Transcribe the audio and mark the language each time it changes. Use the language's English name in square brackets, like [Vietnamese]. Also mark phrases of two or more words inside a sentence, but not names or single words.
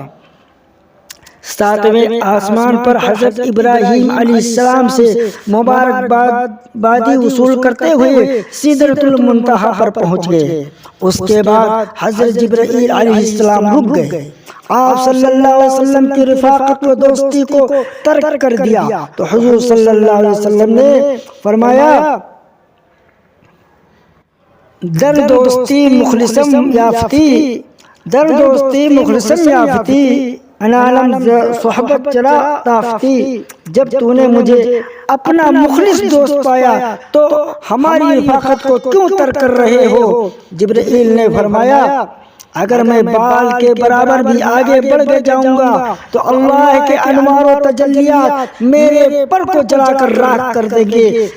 [Urdu] ساتویں آسمان پر حضرت ابراہیم علیہ السلام سے مبارکبادی وصول کرتے ہوئے سدرۃ المنتہا پر پہنچ گئے۔ اس کے بعد حضرت جبرائیل علیہ السلام رک گئے۔ آپ صلی اللہ علیہ وسلم کی رفاقت و دوستی کو ترک کر دیا تو حضور صلی اللہ علیہ وسلم نے فرمایا، [Persian] در دوستی مخلصم یافتی، در دوستی مخلصم یافتی، انعلم صحبت چرا تافتی۔ [Urdu] جب تو نے مجھے اپنا مخلص دوست پایا تو ہماری رفاقت کو کیوں ترک کر رہے ہو؟ جبرائیل نے فرمایا، اگر میں بال کے برابر بھی آگے بڑھ جاؤں گا تو اللہ کے انوار و تجلیات میرے پر کو جلا کر راکھ کر دیں گے۔